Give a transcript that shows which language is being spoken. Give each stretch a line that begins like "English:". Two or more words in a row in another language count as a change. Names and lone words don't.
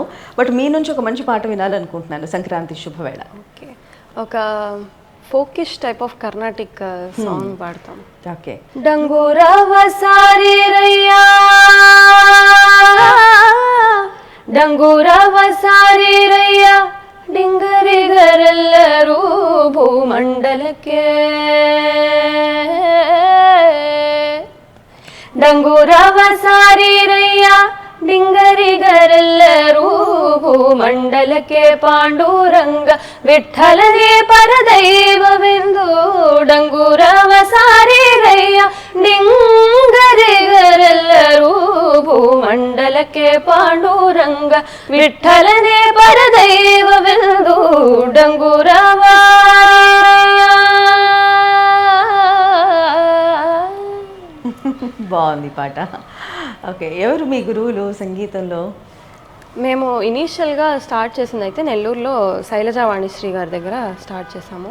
Telugu: బట్ మీ నుంచి ఒక మంచి పాట వినాలనుకుంటున్నాను, సంక్రాంతి శుభవేళ. ఓకే, ఒక
English: folkish type of carnatic song
Telugu: పాడతాం. ఓకే.
Kannada: ಡಂಗುರವ ಸಾರಿ ರಯ್ಯಾ, ಡಂಗುರವ ಸಾರಿ ರಯ್ಯಾ, ಡಿಂಗರಿಗರೆಲ್ಲರೂ ಭೂಮಂಡಲಕ್ಕೆ ಡಂಗುರವ ಸಾರಿರಯ್ಯ, ಡಿಂಗರಿಗರೆಲ್ಲರೂ ಭೂಮಂಡಲಕ್ಕೆ ಪಾಂಡುರಂಗ ವಿಠಲನೇ ಪರದೈವವೆಂದು ಡಂಗುರವ ಸಾರಿರಯ್ಯ, ಡಿಂಗರಿಗರೆಲ್ಲರೂ ಭೂಮಂಡಲಕ್ಕೆ ಪಾಂಡುರಂಗ ವಿಠಲನೇ ಪರದೈವವೆಂದು ಡಂಗುರವ.
Telugu: బాగుంది పాట. ఓకే, ఎవరు మీ గురువులు సంగీతంలో? మేము ఇనీషియల్గా స్టార్ట్ చేసింది అయితే నెల్లూరులో శైలజా వాణిశ్రీ గారి దగ్గర స్టార్ట్ చేసాము.